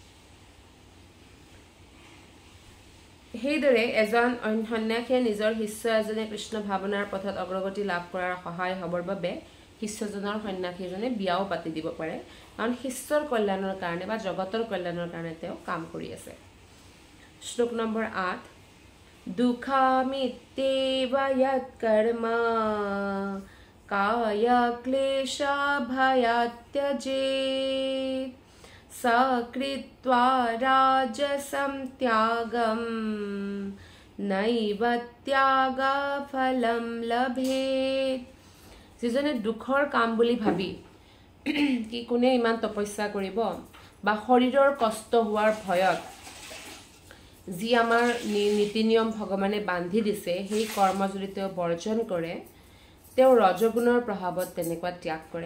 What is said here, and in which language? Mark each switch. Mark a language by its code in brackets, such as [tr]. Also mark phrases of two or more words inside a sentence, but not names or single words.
[as] সেইদৰে এজন সন্ন্যাসীয়ে নিজৰ শিষ্য এজনে কৃষ্ণ ভাৱনাৰ পথত অগ্ৰগতি লাভ কৰাৰ সহায় হ'বৰ বাবে শিষ্যজনৰ সন্ন্যাসীজনে বিয়াও পাতি দিব পাৰে কাৰণ শিষ্যৰ কল্যাণৰ কাৰণে বা জগতৰ কল্যাণৰ কাৰণে তেওঁ কাম কৰি আছে শ্লোক নম্বৰ [sa] 8 दुखमित्येव यत् कर्म काय क्लेशा भयात् त्यजेत् सकृत्वा राजसं त्यागं नैव त्यागफलं लभेत्। [as] যিজনে দুখৰ কাম বুলি ভাবি কি কোনে ইমান তপস্যা কৰিব বা শৰীৰৰ কষ্ট হোৱাৰ ভয়ত যি আমাৰ নীতি নিয়ম ভগৱানে বান্ধি দিছে সেই কৰ্ম যদি তেওঁ বৰ্জন কৰে, তেওঁ ৰজগুণৰ প্ৰভাৱত তেনেকুৱা ত্যাগ কৰে।